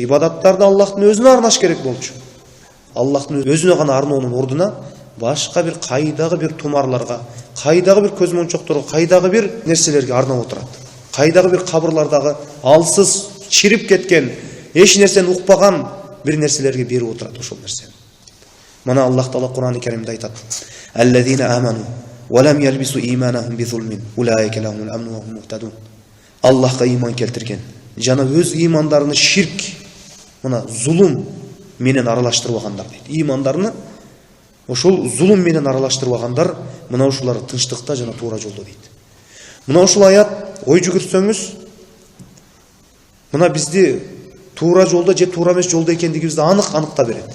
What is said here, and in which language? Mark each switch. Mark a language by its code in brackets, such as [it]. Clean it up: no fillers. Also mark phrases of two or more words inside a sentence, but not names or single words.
[ky] Ибадаттарды Аллахтын өзүнө арнаш керек болчу. Аллахтын өзүнө гана арноонун ордуна башка бир кайдагы бир тумарларга, кайдагы бир көз мончокторго, кайдагы бир нерселерге арнап отурат. Кайдагы бир кабырлардагы алсыз, чирип кеткен, эч нерсени укпаган бир нерселерге берип отурат ошол нерсени. Мына Аллах Таала Кур'ан-ы Каримде айтат: [ar] "الذين آمنوا ولم يلبسوا إيمانهم بظلم أولئك لهم الأمن وهم مهتدون." [ky] Аллахка иман келтирген, жана өз имандарыны ширк, мына зулум менен аралаштырбагандар дейт. Имандарыны ошол зулум менен аралаштырбагандар, мына ушулар тынчтыкта жана туура жолдо дейт. Мына ушул аят ой жүгүртсөңүз, мына бизди туура жолдо же туура эмес жолдо экендигибизди анык-аныктап берет.